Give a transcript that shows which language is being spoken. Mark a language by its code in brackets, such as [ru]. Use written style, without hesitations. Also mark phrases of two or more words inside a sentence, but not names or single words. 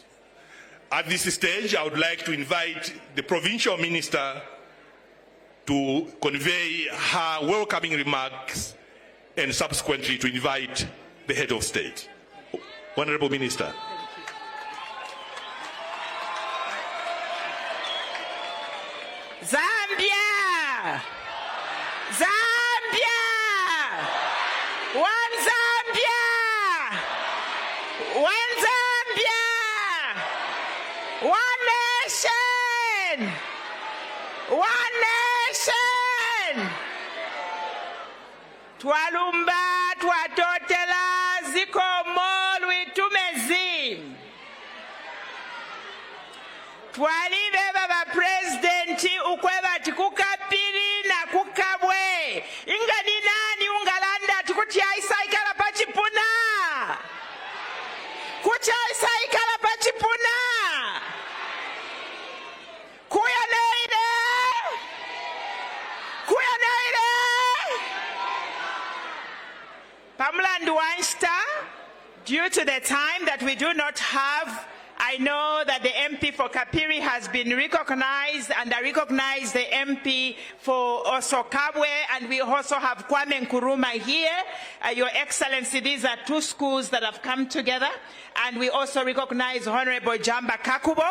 [en] At this stage, I would like to invite the Provincial Minister to convey her welcoming remarks and subsequently to invite the Head of State. Honorable Minister. Zambia! Zambia! One Zambia! One Zambia! One nation! One nation! [bem] Twalumba, twatotela, zikomo, lwitumezi. Twalibe baba presidenti ukweba tikukapiri na kukabwe. Inga ni nani ungalanda tikutia isaikala pachipuna? Kutia isaikala pachipuna? Kuya neide? Kuya neide? Pamela Nduwansta, [en] due to the time that we do not have, I know that the MP for Kapiri has been recognized, and I recognize the MP for also Kabwe, and we also have Kwame Nkrumah here. Your Excellency, these are two schools that have come together, and we also recognize Honorable Jamba Kakubo.